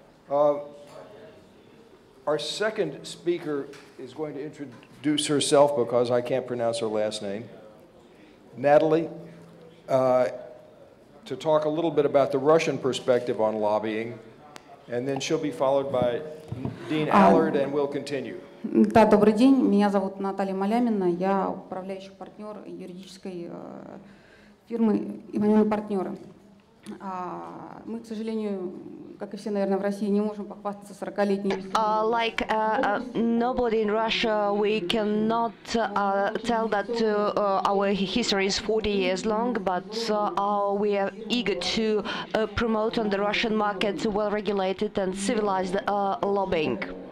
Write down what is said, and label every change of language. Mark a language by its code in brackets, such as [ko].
[en] Our second speaker is going to introduce herself because I can't pronounce her last name, Natalie, to talk a little bit about the Russian perspective on lobbying, and then she'll be followed by Dean Allard, and we'll continue. [ru] Да, добрый день. Меня зовут Наталья Малямина. Я управляющий партнер юридической фирмы «Иманины партнеры». Мы, к сожалению, как и все, наверное, в России, не можем похвастаться 40-летней. [en] Like nobody in Russia, we cannot tell that our history is 40 years long, but we are eager to promote on the Russian market well-regulated and civilized lobbying.